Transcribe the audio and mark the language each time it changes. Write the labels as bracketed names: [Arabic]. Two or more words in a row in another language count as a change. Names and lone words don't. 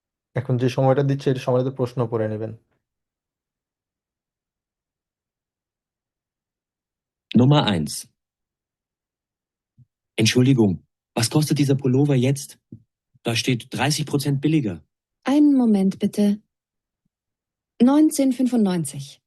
[Bangla] এখন যে সময়টা দিচ্ছে এই সময়টাতে প্রশ্ন পড়ে নেবেন। [German] Nummer 1. Entschuldigung, was kostet dieser Pullover jetzt? Da steht 30% billiger. Einen Moment bitte. 19,95.